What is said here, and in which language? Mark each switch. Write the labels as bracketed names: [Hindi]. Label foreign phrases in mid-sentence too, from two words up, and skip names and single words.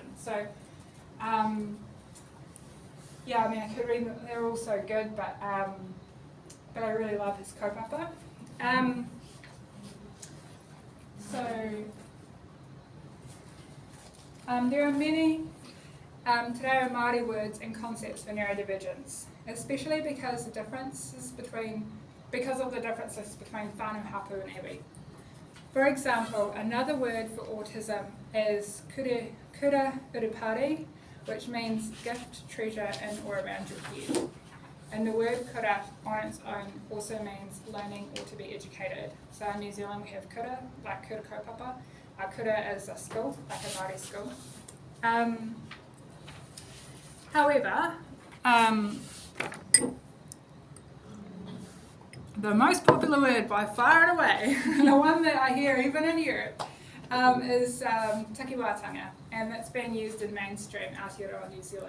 [English] So I could read them, they're all so good, but I really love his kaupapa. There are many Te Reo Māori words and concepts for neurodivergence, especially because of the differences between [Māori] whānau hapu [English] and iwi. For example, another word for autism is [Māori] kura urupare, [English] which means gift, treasure in or around your head. A And the word kura on its own also means learning or to be educated. So in New Zealand we have kura, like [Māori] kura kaupapa. [English] Kura is a school, like a Māori school. However, the most popular word by far and away, the one that I hear even in Europe, is takiwātanga, and that's being used in mainstream Aotearoa New Zealand.